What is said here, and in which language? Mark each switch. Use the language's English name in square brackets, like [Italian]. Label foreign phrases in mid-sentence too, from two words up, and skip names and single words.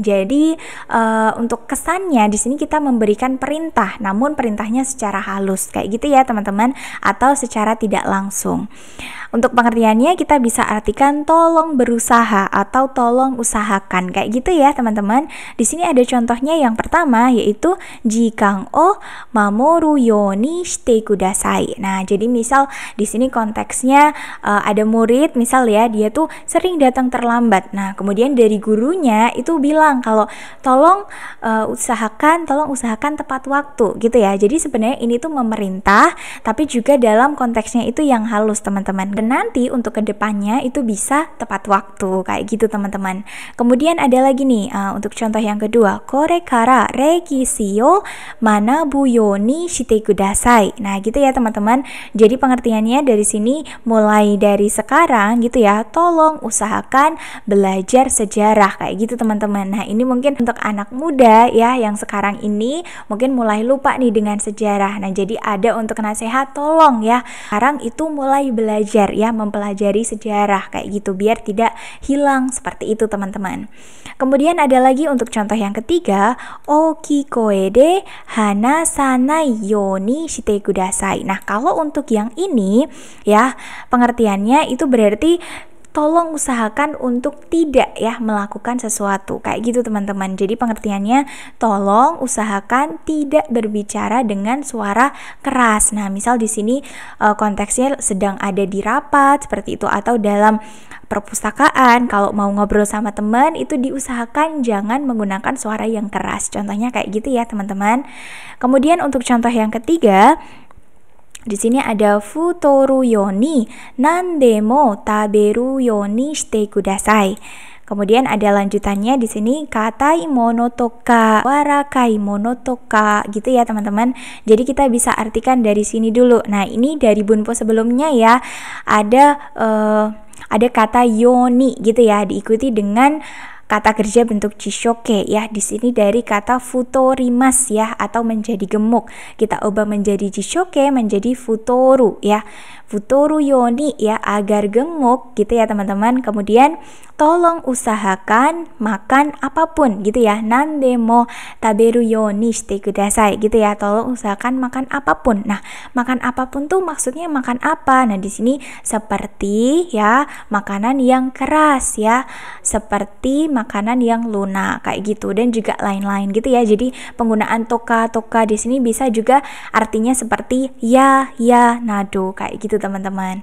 [Indonesian] Jadi untuk kesannya di sini kita memberikan perintah, namun perintahnya secara halus kayak gitu ya teman-teman, atau secara tidak langsung. Untuk pengertiannya kita bisa artikan tolong berusaha atau tolong usahakan kayak gitu ya teman-teman. Di sini ada contohnya yang pertama, yaitu [Japanese] 時間を守るようにしてください. [Indonesian] Nah, jadi misal di sini konteksnya ada murid misal ya, dia tuh sering datang terlambat. Nah, kemudian dari gurunya itu bilang kalau tolong usahakan tepat waktu gitu ya. Jadi sebenarnya ini tuh memerintah, tapi juga dalam konteksnya itu yang halus teman-teman. Dan nanti untuk kedepannya itu bisa tepat waktu kayak gitu teman-teman. Kemudian ada lagi nih untuk contoh yang kedua, [Japanese] これから歴史を学ぶようにしてください. [Indonesian] Nah gitu ya teman-teman. Jadi pengertiannya dari sini mulai dari sekarang gitu ya, tolong usahakan belajar sejarah kayak gitu teman-teman. Nah ini mungkin untuk anak muda ya yang sekarang ini mungkin mulai lupa nih dengan sejarah. Nah jadi ada untuk nasihat, tolong ya sekarang itu mulai belajar ya, mempelajari sejarah kayak gitu biar tidak hilang seperti itu teman-teman. Kemudian ada lagi untuk contoh yang ketiga, [Japanese] 大きい声で話さないようにしてください. [Indonesian] Nah kalau untuk yang ini ya pengertiannya itu berarti tolong usahakan untuk tidak ya melakukan sesuatu kayak gitu teman-teman. Jadi pengertiannya tolong usahakan tidak berbicara dengan suara keras. Nah misal di sini konteksnya sedang ada di rapat seperti itu, atau dalam perpustakaan kalau mau ngobrol sama teman itu diusahakan jangan menggunakan suara yang keras. Contohnya kayak gitu ya teman-teman. Kemudian untuk contoh yang ketiga, di sini ada [Japanese] 太るように何でも食べるようにしてください. [Indonesian] Kemudian ada lanjutannya di sini [Japanese] 硬いものとか柔らかいものとか [Indonesian] gitu ya teman-teman. Jadi kita bisa artikan dari sini dulu. Nah ini dari Bunpo sebelumnya ya ada kata yoni gitu ya, diikuti dengan kata kerja bentuk jishoke ya. Di sini dari kata futorimas ya, atau menjadi gemuk. Kita ubah menjadi jishoke menjadi futoru ya. [Japanese] 太るように [Indonesian] ya, agar gemuk gitu ya teman-teman. Kemudian tolong usahakan makan apapun gitu ya. [Japanese] 何でも食べるようにしてください [Indonesian] gitu ya. Tolong usahakan makan apapun. Nah, makan apapun tuh maksudnya makan apa? Nah, di sini seperti ya makanan yang keras ya. Seperti makanan yang lunak kayak gitu, dan juga lain-lain gitu ya. Jadi penggunaan toka di sini bisa juga artinya seperti ya nado kayak gitu teman-teman.